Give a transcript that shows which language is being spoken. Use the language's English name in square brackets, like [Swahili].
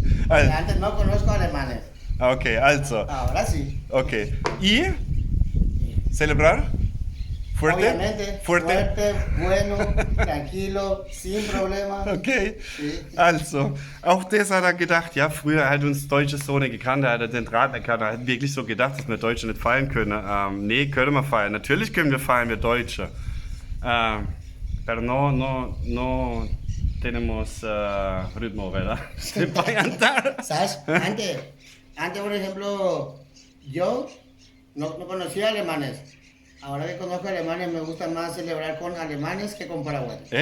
[Spanish] antes no conozco alemanes. [German] Okay, also, [Spanish] Ahora sí. okay. ¿Y celebrar? ¿Fuerte? Obviamente, fuerte, bueno, tranquilo, sin problema. Okay, Sí. [German] also, auch das hat er gedacht, ja, früher hat uns Deutsche so nicht gekannt, er hat den Draht erkannt, er hat wirklich so gedacht, dass wir Deutsche nicht feiern können. Nee, können wir feiern, natürlich können wir feiern, wir Deutsche. [Spanish] Pero no tenemos ritmo, ¿verdad? Para cantar. ¿Sabes? Antes, por ejemplo, yo no conocía alemanes. Ahora que conozco alemanes, me gusta más celebrar con alemanes que con paraguayos.